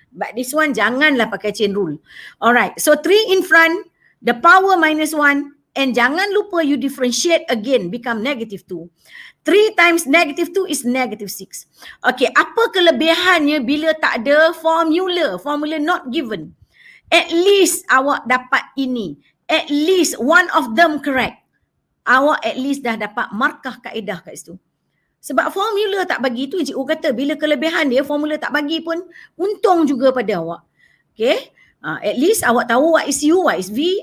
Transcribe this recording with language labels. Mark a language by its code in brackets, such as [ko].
[en] But this one [ms] janganlah pakai [en] chain rule. Alright, so 3 in front, the power minus 1, and [ms] jangan lupa [en] you differentiate again, become negative 2. 3 times negative 2 is negative 6. Okay, [ms] apa kelebihannya bila tak ada formula? [en] Formula not given. At least [ms] awak dapat ini. [en] At least one of them correct. [ms] Awak at least dah dapat markah kaedah kat situ. Sebab formula tak bagi tu, cikgu kata bila kelebihan dia, formula tak bagi pun untung juga pada awak. Okay, [en] At least [ms] awak tahu [en] what is U, what is V.